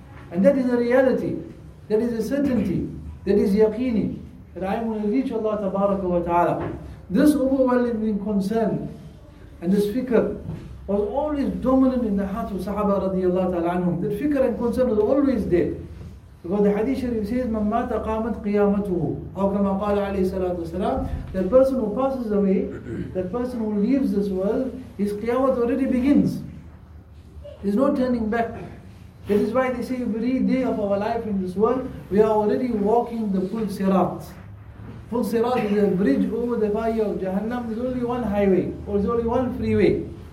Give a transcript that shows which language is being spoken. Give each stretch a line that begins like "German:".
English: And that is a reality. That is a certainty. That is yaqini. That I am going to reach Allah tabaraka wa ta'ala. This overwhelming concern and this fikr was always dominant in the heart of Sahaba radiallahu ta'ala anhum. That fikr and concern was always there. Because the hadith sharif says,
Arabic: مَنْ مَاتَ قَامَتْ قِيَامَتُهُ أَوْ كَمَا قَالَ عَلَيْهِ سَلَاتُ وَسَلَامُ.
English: That person who passes away, that person who leaves this world, his qiyamah already begins. There's no turning back. This is why they say every day of our life in this world, we are already walking the full sirat. Full sirat is a bridge over the fire of Jahannam. There's only one highway, or there's only one freeway.